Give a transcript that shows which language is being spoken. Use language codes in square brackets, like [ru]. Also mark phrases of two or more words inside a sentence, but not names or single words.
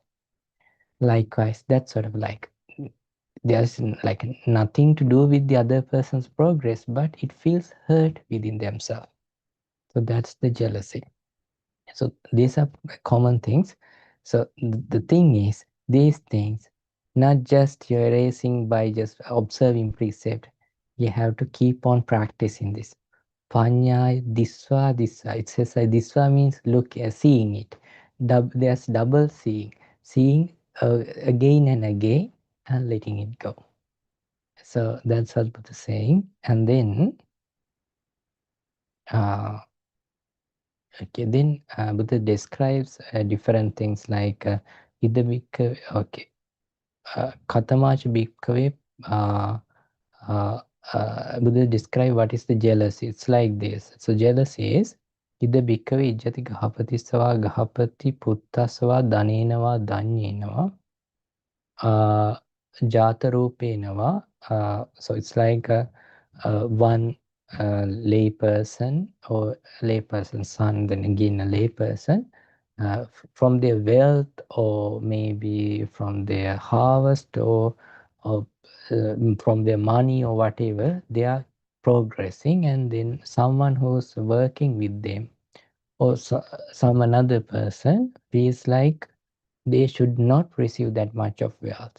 [en] Likewise, that sort of like there's like nothing to do with the other person's progress, but it feels hurt within themselves. So that's the jealousy. So these are common things. So the thing is, these things, not just you're erasing by just observing precept, you have to keep on practicing this. [pi] Panya disva disva. [en] It says disva means look, seeing it. There's double seeing, seeing again and again, and letting it go. So that's what Buddha is saying. And then, okay, then Buddha describes different things like [pi] Ida Bhikkhave, [en] okay, [pi] Katamacha Bhikkhave, [en] Buddha describe what is the jealousy. It's like this. So jealousy is [pi] Ida Bhikkhave Ijjati Gahapati Sava Gahapati Puttasava Danenava Danyenava Jatarupenava. [en] So it's like one lay person, or lay person's son, then again a lay person, from their wealth, or maybe from their harvest, or from their money, or whatever, they are progressing, and then someone who's working with them, or some another person feels like they should not receive that much of wealth.